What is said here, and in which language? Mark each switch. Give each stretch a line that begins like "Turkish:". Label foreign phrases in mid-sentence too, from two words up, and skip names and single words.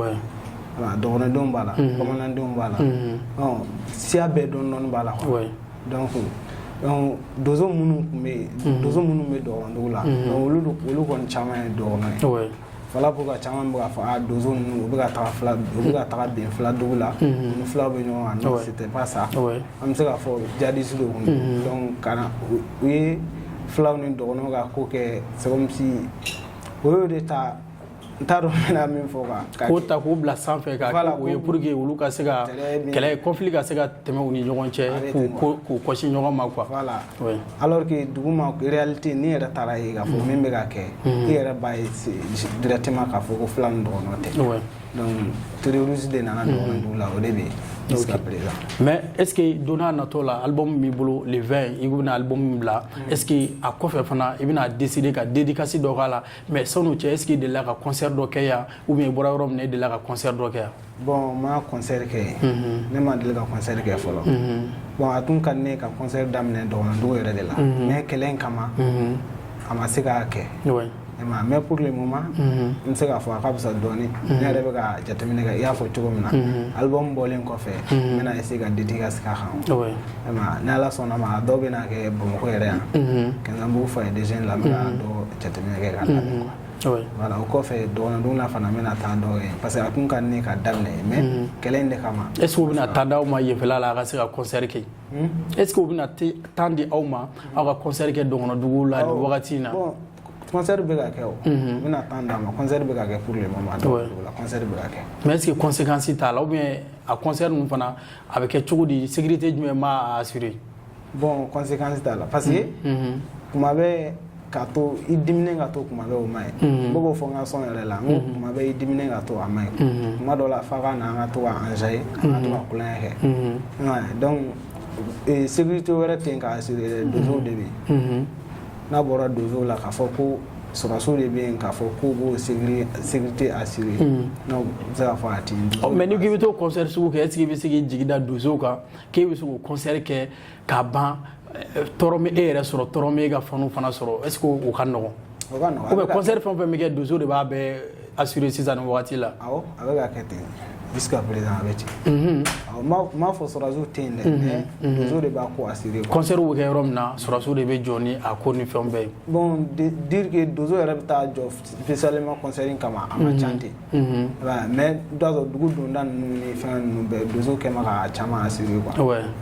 Bambara: la dɔgɔnɔdenw b'a la bamanandenw b'a la siya bɛɛ dɔɔnin b'a la donc donso minnu tun bɛ yen donso minnu bɛ dɔgɔnɔdugu la olu kɔni caman ye dɔgɔnɔ ye
French: voilà pourquoi
Bambara: caman bɛ k'a fɔ donso ninnu u bɛ ka taga bin filadugu la u ni filaw bɛ ɲɔgɔn kan
French: non c'était pas ça
Bambara: an bɛ se k'a fɔ jadisi de kun don donc kana u ye filaw ni dɔgɔnɔw ka ko kɛ
French: c'est comme si
Bambara: o y'o de ta n t'a dɔn n bɛna min fɔ ka k'o ta k'o bila sanfɛ ka o ye
French: pour que
Bambara: olu ka se ka kɛlɛ conflit ka se ka tɛmɛ u ni ɲɔgɔn cɛ k'u kɔsi ɲɔgɔn ma quoi voilà alors que duguma réalité ni yɛrɛ taara ye k'a fɔ min bɛ ka kɛ i yɛrɛ b'a ye directement k'a fɔ ko fila ni dɔgɔnɔ tɛ donc terroriste de nana dɔgɔnɔdugu la o de bɛ yen
French: jusqu'à présent. Mais est ce que
Bambara: donna natɔ la album b'i bolo le 20 i bɛna album min bila
French: est ce que
Bambara: a kɔfɛ fana i bɛna décider ka dédicace dɔ k'a la mais sanu cɛ est ce que i delila ka concert dɔ kɛ yan
French: ou bien
Bambara: i bɔra yɔrɔ min na i delila ka concert dɔ kɛ yan. Bon ma concert kɛ ne ma deli ka concert kɛ fɔlɔ bon a tun ka di ne ka concert daminɛ dɔgɔnɔdugu yɛrɛ de la mais kɛlɛ in kama a ma se k'a kɛ
French: mais pour le moment
Bambara: n bɛ se k'a fɔ a ka fisa dɔɔni ne yɛrɛ bɛ ka jateminɛ kɛ i y'a fɔ cogo min na album bɔlen kɔfɛ n bɛna essayer ka dédicace k'a kan ni ala sɔnna ma a dɔw bɛna kɛ Bamakɔ yɛrɛ yan Kɛnzanbugu foyer des jeunes la n bɛ ka dɔ jateminɛ kɛ k'a lamɛn
French: quoi voilà
Bambara: o kɔfɛ dɔgɔnɔdugu la fana n bɛna taa dɔ kɛ
French: parce que
Bambara: a tun ka di ne ka daminɛ mais kɛlɛ in de kama.
French: est ce que
Bambara: u bɛna temps d'aw ma yenfɛla la a ka se ka concert kɛ
French: est ce que
Bambara: u bɛna temps di aw ma aw ka concert kɛ dɔgɔnɔdugu la nin wagati in na. concert bɛ ka kɛ o n bɛna temps d'a ma concert bɛ ka kɛ
French: pour le moment
Bambara: dɔgɔnɔdugu la concert bɛ ka kɛ.
French: mais est ce que
Bambara: conséquence t'a la
French: ou bien
Bambara: a concert ninnu fana a bɛ kɛ cogo di sécurité jumɛn b'a assurer. bon conséquence t'a la
French: parce que
Bambara: kuma bɛ ka to i diminen ka to kuma bɛ o ma ye n bɛ k'o fɔ n ka son yɛrɛ la n ko kuma bɛ i diminen ka to a ma ye kuma dɔ la f'a ka na an ka to ka enjailler an ka to ka kulonkɛ kɛ donc sécurité wɛrɛ tɛ yen k'a assurer donsow de bɛ yen n'a bɔra donsow la k'a fɔ ko sɔrɔsiw de bɛ yen k'a fɔ k'u b'o sécurité assurer non n bɛ se k'a fɔ a tɛ yen. mais ni k'i bɛ to concert sugu kɛ
French: est ce que
Bambara: i bɛ se k'i jigi da donsow kan k'e bɛ se k'o concert kɛ k'a ban tɔɔrɔ min e yɛrɛ sɔrɔ tɔɔrɔ min e ka faniw fana sɔrɔ
French: est ce que
Bambara: o ka nɔgɔn. o ka nɔgɔn.
French: ou bien
Bambara: concert fɛn o fɛn bɛ kɛ donso de b'a bɛɛ assurer sisan nin wagati la. awɔ a bɛ ka kɛ ten
French: jusqu'à présent
Bambara: a bɛ ten. m'a fɔ sɔrɔsiw tɛ yen dɛ mais donso de b'a ko assurer. concert bɛ kɛ yɔrɔ min na sɔrɔsiw de bɛ jɔ ni a ko ni fɛnw bɛɛ ye.
French: bon dire que
Bambara: donso yɛrɛ bɛ taa jɔ spécialement concert in kama a ma ca ten mais i b'a sɔrɔ dugu donda ninnu ni fɛn ninnu bɛɛ donso kɛ ma k'a caman assurer quoi.